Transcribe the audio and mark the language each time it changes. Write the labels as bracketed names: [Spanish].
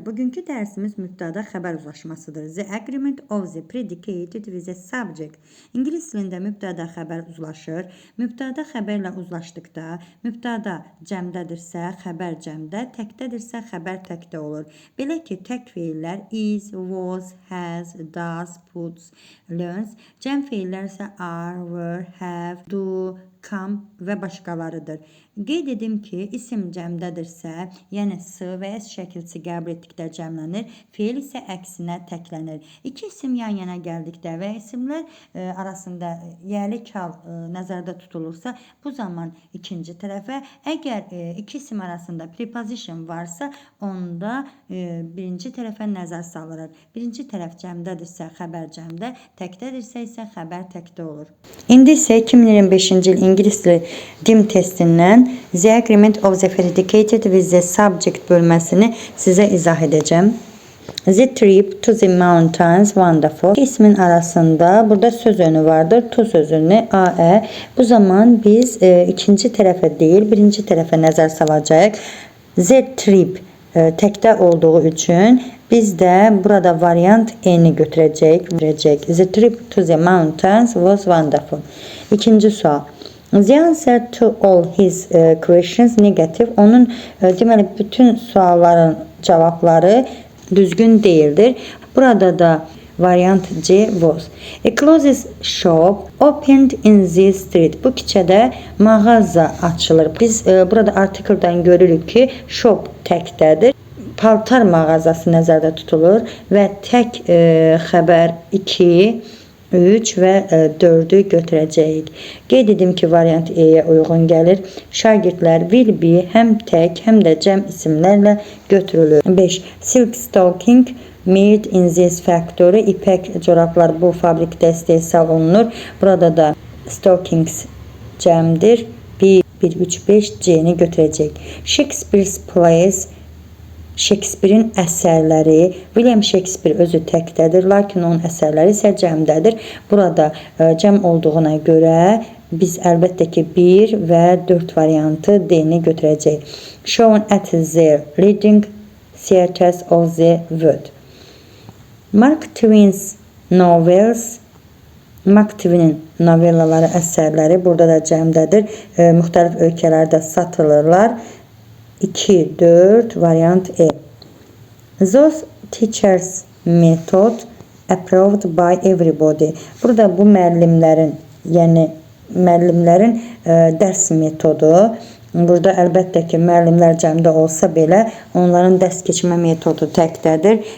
[Azerbaijani] Bugünkü dərsimiz mübtəda xəbər uzlaşmasıdır. [English] The agreement of the predicated with a subject. [Azerbaijani] İngilis dilində mübtəda xəbər uzlaşır. Mübtəda xəbərlə uzlaşdıqda mübtəda cəmdədirsə, xəbər cəmdə, təkdədirsə, xəbər təkdə olur. Belə ki, tək feillər is, was, has, does, puts, learns. Cəm feillər isə are, were, have, do, come və başqalarıdır. Qeyd edim ki, isim cəmdədirsə, yəni s və s şəkilçi qəbul etdikdə cəmlənir, feil isə əksinə təklənir. İki isim yan yana gəldikdə və isimlər arasında yəli kal nəzərdə tutulursa, bu zaman ikinci tərəfə, əgər iki isim arasında preposition varsa, onda birinci tərəfə nəzər salınır. Birinci tərəf cəmdədirsə, xəbər cəmdə, təkdədirsə isə xəbər təkdə olur. İndi isə 2025-ci il İngilis dili DIM testindən [English] The agreement of the predicated with the subject [Azerbaijani] bölməsini sizə izah edəcəm. [English] The trip to the mountains wonderful. [Azerbaijani] İsmin arasında burada söz önü vardır. To sözünü AE. Bu zaman biz ikinci tərəfə deyil, birinci tərəfə nəzər salacağıq. The trip təkdə olduğu üçün biz də burada variant N'ni götürəcəyik. [English] The trip to the mountains was wonderful. [Azerbaijani] İkinci sual. [English] The answer to all his questions negative. [Azerbaijani] Onun deməli bütün sualların cavabları düzgün değildir. Burada da variant C was. [English] A clothes shop opened in this street. [Azerbaijani] Bu küçədə mağaza açılır. Biz burada artikeldən görürük ki, shop təkdədir. Paltar mağazası nəzərdə tutulur və tək xəbər 2, 3 və 4'ü götürəcəyik. Qeyd edim ki, variant E-yə uyğun gəlir. Şagirdlər will be həm tək, həm də cəm isimlərlə götürülür. 5. [English] Silk stocking made in this factory. [Azerbaijani] İpək corablar bu fabrikdə istehsal olunur. Burada da stockings cəmdir. 1, 3, 5 C-ni götürəcək. [English] Shakespeare's plays. [Azerbaijani] Shakespeare'in əsərləri, William Shakespeare özü təkdədir, lakin onun əsərləri isə cəmdədir. Burada cəm olduğuna görə biz əlbəttə ki 1 və 4 variantı D-ni götürəcəyik. [English] Shown at the reading theaters of the world. Mark Twain's novels, [Azerbaijani] Mark Twain'in novellaları, əsərləri burada da cəmdədir. Müxtəlif ölkələrdə satılırlar. 2, 4 variant E. [English] Those teachers method approved by everybody. [Azerbaijani] Burada bu müəllimlərin, yəni müəllimlərin dərs metodu. Burada əlbəttə ki, müəllimlər cəmdə olsa belə, onların dərs keçmə metodu təkdədir.